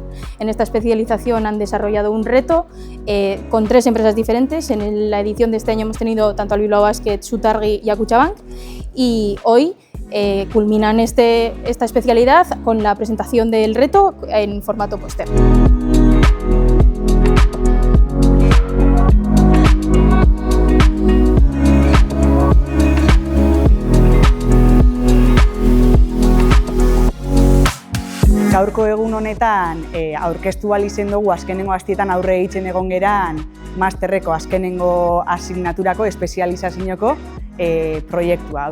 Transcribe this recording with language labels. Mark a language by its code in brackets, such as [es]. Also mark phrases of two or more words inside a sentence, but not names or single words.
[es] En esta especialización han desarrollado un reto con 3 empresas diferentes. En la edición de este año hemos tenido tanto al Bilbao Basket, Sutargi y a Kutxabank, y hoy culminan esta especialidad con la presentación del reto en formato póster. [eu] Gaurko egun honetan aurkeztu ahal izan dugu azkenengo astietan aurre egiten egon geran masterreko azkenengo asignaturako espezializazioko proiektua.